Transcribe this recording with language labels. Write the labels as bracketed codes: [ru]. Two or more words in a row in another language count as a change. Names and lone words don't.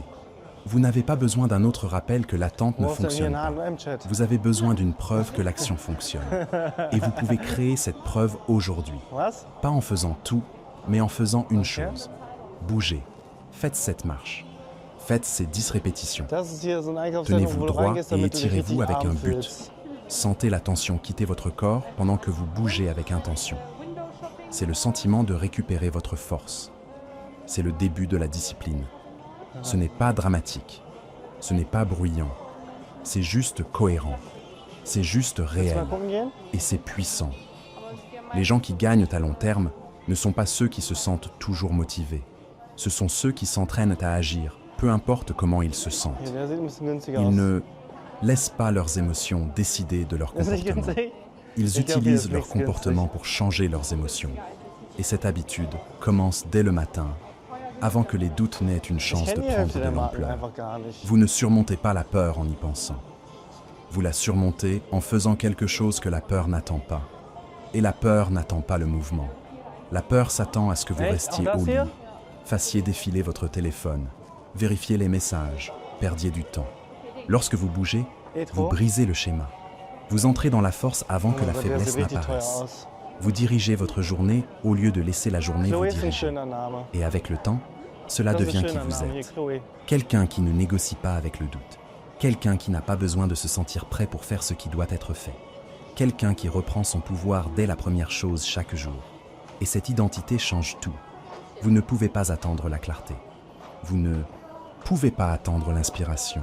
[fr] Vous n'avez pas besoin d'un autre rappel que l'attente ne fonctionne pas. Vous avez besoin d'une preuve que l'action fonctionne. Et vous pouvez créer cette preuve aujourd'hui. Pas en faisant tout, mais en faisant une chose. Bougez. Faites cette marche. Faites ces 10 répétitions. [de] Das ist hier so ein Einkaufszentrum, [fr] Tenez-vous [de] wo du [fr] droit [de] reingehst, [fr] et [de] damit du dich [fr] étirez-vous [de] richtig [fr] avec un [de] arm [fr] but. [de] fühlst. [fr] Sentez la tension quitter votre corps pendant que vous bougez avec intention. C'est le sentiment de récupérer votre force. C'est le début de la discipline. Ce n'est pas dramatique. Ce n'est pas bruyant. C'est juste cohérent. C'est juste [de] Willst du [fr] réel. [de] mal gucken gehen? [fr] Et c'est puissant. Les gens qui gagnent à long terme ne sont pas ceux qui se sentent toujours motivés. Ce sont ceux qui s'entraînent à agir, peu importe comment ils se sentent. [de] Hier, der sieht ein bisschen günstiger [fr] Ils [de] aus. [fr] ne laissent pas leurs émotions décider de leur [de] Das ist nicht [fr] comportement. [de] günstig. [fr] Ils [de] Ich glaub, [fr] utilisent [de] hier ist [fr] leur [de] nichts günstig. [fr] comportement pour changer leurs émotions. Et cette habitude commence dès le matin, avant que les doutes n'aient une [de] Ich [fr] chance de [de] kenne die [fr] prendre [de] Hälfte [fr] de [de] der Marken [fr] l'ampleur. [de] einfach gar nicht. [fr] Vous ne surmontez pas la peur en y pensant. Vous la surmontez en faisant quelque chose que la peur n'attend pas. Et la peur n'attend pas le mouvement. La peur s'attend à ce que vous [de] Echt? [fr] restiez [de] Auch das [fr] au lit, [de] hier? [fr] fassiez défiler votre téléphone, vérifiez les messages, perdiez du temps. Lorsque vous bougez, Et vous trop? brisez le schéma. Vous entrez dans la force avant que la [de] Oh, der [fr] faiblesse [de] sieht richtig teuer [fr] n'apparaisse. [de] aus. [fr] Vous dirigez votre journée au lieu de laisser la journée vous [de] Chloé ist ein [fr] diriger. [de] schöner Name. [fr] Et avec le temps, cela [de] Das ist [fr] devient [de] ein [fr] qui [de] schöner [fr] vous [de] Name. Hier, [fr] êtes. [de] Chloé. [fr] Quelqu'un qui ne négocie pas avec le doute. Quelqu'un qui n'a pas besoin de se sentir prêt pour faire ce qui doit être fait. Quelqu'un qui reprend son pouvoir dès la première chose chaque jour. Et cette identité change tout. Vous ne pouvez pas attendre la clarté. Vous ne pouvez pas attendre l'inspiration.